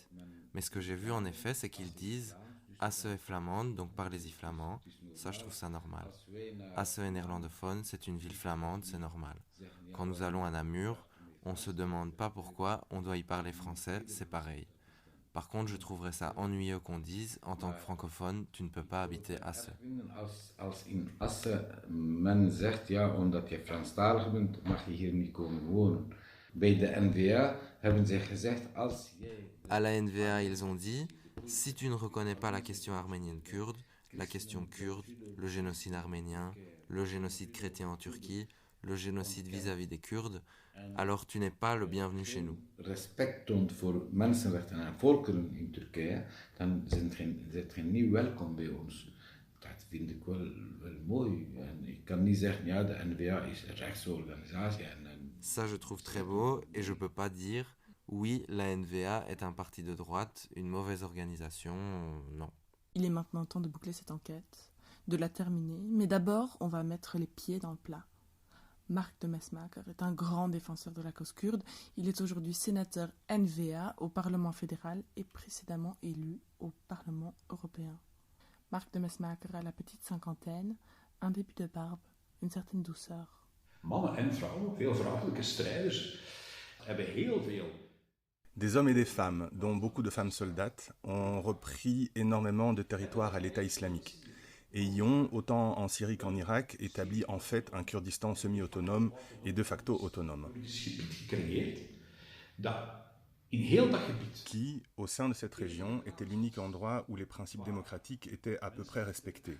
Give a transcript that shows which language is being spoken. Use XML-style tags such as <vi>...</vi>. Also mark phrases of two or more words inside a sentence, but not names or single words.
<fr>Mais ce que j'ai vu en effet, c'est qu'ils disent ASE flamande, donc parlez-y flamand, Ça, je trouve ça normal. Asse est néerlandophone, c'est une ville flamande, c'est normal. Quand nous allons à Namur, on se demande pas pourquoi on doit y parler français, c'est pareil. Par contre, je trouverais ça ennuyeux qu'on dise, en tant que francophone, tu ne peux pas habiter Asse.</fr> <nl>Als in Asse men zegt, ja, omdat je Franstalig bent, mag je hier niet komen wonen. Bij de NVA hebben ze gezegd, als jij...</nl> <fr>À la NVA, ils ont dit, si tu ne reconnais pas la question arménienne kurde, la question kurde, le génocide arménien, le génocide chrétien en Turquie, le génocide vis-à-vis des Kurdes, alors tu n'es pas le bienvenu chez nous.</fr> <nl>Respect toont voor mensenrechten en volkeren in Turkije, dan zit je niet welkom bij ons. Dat vind ik wel mooi. En ik kan niet zeggen, ja, de NVA is een rechtsorganisatie.</nl> <fr>Ça, je trouve très beau, et je peux pas dire, oui, la NVA est un parti de droite, une mauvaise organisation, non. Il est maintenant temps de boucler cette enquête, de la terminer, mais d'abord, on va mettre les pieds dans le plat. Marc de Mesmaeker est un grand défenseur de la cause kurde. Il est aujourd'hui sénateur NVA au Parlement fédéral et précédemment élu au Parlement européen. Marc de Mesmaeker a la petite cinquantaine, un début de barbe, une certaine douceur.</fr> <nl>Mannen en vrouwen, veel vrouwelijke strijders, hebben heel veel.</nl> <fr>Des hommes et des femmes, dont beaucoup de femmes soldates, ont repris énormément de territoires à l'État islamique et y ont, autant en Syrie qu'en Irak, établi en fait un Kurdistan semi-autonome et de facto autonome. Qui, au sein de cette région, était l'unique endroit où les principes démocratiques étaient à peu près respectés.</fr>